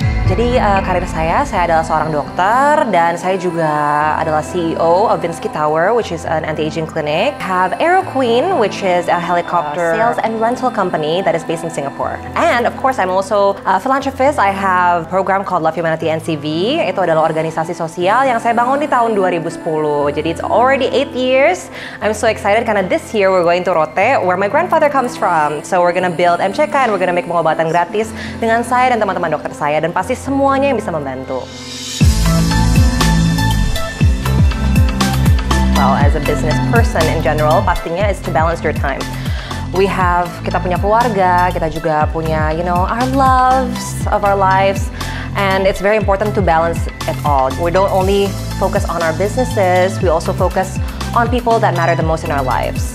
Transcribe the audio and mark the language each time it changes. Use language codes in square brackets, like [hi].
[id] Jadi karir saya adalah seorang dokter dan saya juga adalah [en] CEO of Vinski Tower, which is an anti-aging clinic. Have Aero Queen, which is a helicopter sales and rental company that is based in Singapore. And of course, I'm also a philanthropist. I have a program called Love Humanity NCV. [id] Itu adalah organisasi sosial yang saya bangun di tahun 2010. Jadi [en] it's already 8 years. I'm so excited [id] karena [en] this year we're going to Rote, where my grandfather comes from. So we're gonna build MCK and we're gonna make [id] pengobatan gratis dengan saya dan teman-teman dokter saya, dan pasti semuanya yang bisa membantu. [en] Well, as a business person in general, [id] pastinya [en] is to balance your time. [id] Kita punya keluarga, kita juga punya, [en] our loves of our lives, and it's very important to balance it all. We don't only focus on our businesses, we also focus on people that matter the most in our lives.